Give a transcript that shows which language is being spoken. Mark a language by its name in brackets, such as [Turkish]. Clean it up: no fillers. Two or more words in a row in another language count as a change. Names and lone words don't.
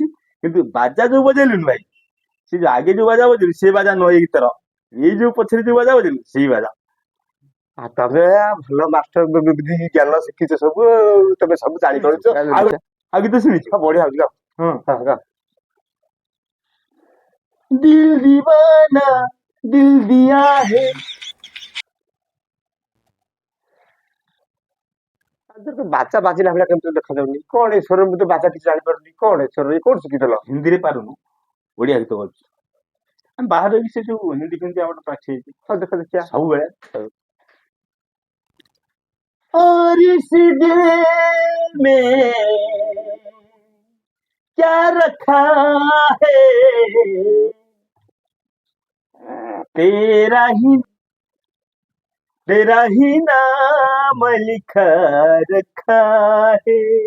[Odia] କିନ୍ତୁ ବାଜା ଯୋଉ ବଜେଇଲୁନି ଭାଇ, ସେ ଯୋଉ ଆଗେ ଯୋଉ ବାଜା ବଜେଇଲୁ ସେ ବାଜା ନୁହଁ ଏଇ ଗୀତର, ଏଇ ଯୋଉ ପଛରେ ଯୋଉ ବାଜା ବଜେଇଲୁ ସେଇ ବାଜା। ଆଉ ତମେ ଭଲ ମାଷ୍ଟର ବୁଦ୍ଧି ଜ୍ଞାନ ଶିଖିଛ ସବୁ ଆଉ। ତମେ ସବୁ ଜାଣିପାରୁଛ। ଆଉ ଆଉ ଗୀତ ଶୁଣିଛୁ? ହଁ, ବଢିଆ ହଉଛି ଗାଅ। ହଁ। ହଁ, ଗାଅ। [Hindi] ଦିଲ दीवाना दिल दिया है। [Odia] ତ ବାଜା ବାଜିଲା ଭଳିଆ କେମିତି ଦେଖାଯାଉନି? କଣ ଏ ସ୍ୱର? ମୁଁ ତ ବାଜା କିଛି ଜାଣିପାରୁନି। କଣ ଏ ସ୍ୱର? କୋଉଠି ଶିଖିଥିଲ? ହିନ୍ଦୀରେ ପାରୁନୁ, ଓଡିଆ ଗୀତ ଗାଉଛୁ। ଆମେ ବାହାରେ ବି ସେ ଯୋଉ ହିନ୍ଦୀ ଫିନ୍ଦୀ ଆମର ପ୍ରାକ୍ଟିସ ହେଇଛି ହଁ, ଦେଖ ଦେଖିଆ। ସବୁବେଳେ। [Hindi] और इस दिल में क्या रखा है, तेरा ही तेरा ही नाम लिखा रखा है,